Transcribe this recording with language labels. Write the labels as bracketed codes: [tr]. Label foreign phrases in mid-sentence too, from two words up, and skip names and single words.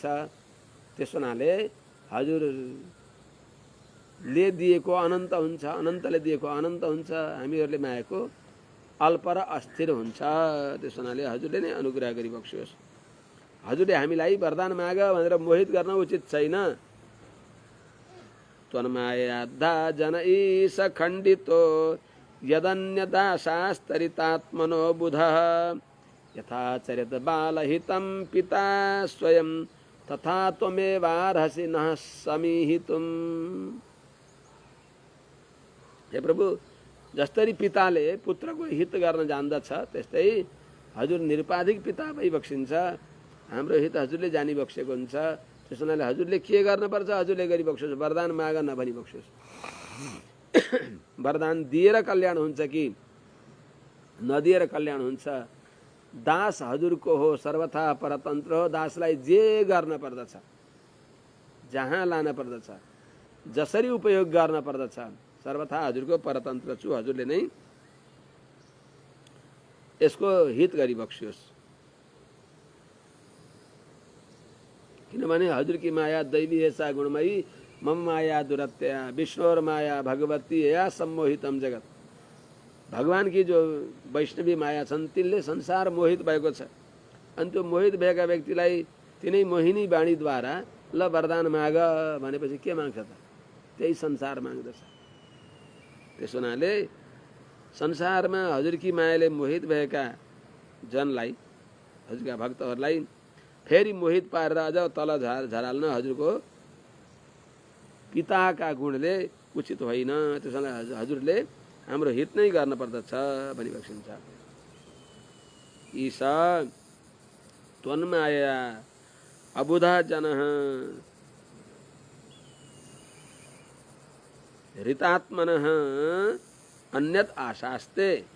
[ne] त्यसो हुनाले हजुरले दिएको अनन्त हुन्छ, अनन्तले दिएको अनन्त हुन्छ, हामीहरूले मागेको अल्प र अस्थिर हुन्छ। त्यसो हुनाले हजुरले नै अनुग्रह गरिबक्सियोस्। हजुरले हामीलाई वरदान माग भनेर मोहित गर्न उचित छैन। [sa] त्वन्मायाद्धा जन ईश खण्डितो यदन्यदाशास्तरितात्मनो बुधः यथा चरित बालहितं पिता स्वयं तथा त्वमेवार्हसि नः समीहितुम्। [ne] हे प्रभु, जसरी पिताले पुत्रको हित गर्न जान्दछ त्यस्तै हजुर निरुपाधिक पिता भइबक्सिन्छ। हाम्रो हित हजुरले जानिबक्सेको हुन्छ। त्यसो हुनाले हजुरले के गर्नुपर्छ हजुरले गरिबक्सोस्, वरदान माग नभनिबक्सोस्। वरदान दिएर कल्याण हुन्छ कि नदिएर कल्याण हुन्छ? दास हजुरको हो, सर्वथा परतन्त्र हो। दासलाई जे गर्न पर्दछ, जहाँ लान पर्दछ, जसरी उपयोग गर्न पर्दछ, सर्वथा हजुरको परतन्त्र छु। हजुरले नै यसको हित गरिबक्सियोस्। किनभने हजुरकी [sa] माया दैवी हेसा गुणमयी, मम माया दुरत्या विष्णुर माया भगवती या सम्मोहितम जगत। [ne] भगवान की जो वैष्णवी माया छन् तिनले संसार मोहित भएको छ। अनि त्यो मोहित भएका व्यक्तिलाई तिनै मोहिनी वाणीद्वारा ल वरदान माग भनेपछि के माग्छ त? त्यही संसार माग्दछ। त्यसो हुनाले संसारमा हजुरकी मायाले मोहित भएका जनलाई, हजुरका भक्तहरूलाई फेरि मोहित पारेर अझ तल झराल्न हजुरको पिताका गुणले उचित होइन। त्यसैले हजुरले हाम्रो हित नै गर्न पर्दछ भनिबक्सिन्छ। [sa] ईश त्वन्माया अबुधा जनः ऋतात्मनः अन्यत् आशास्ते।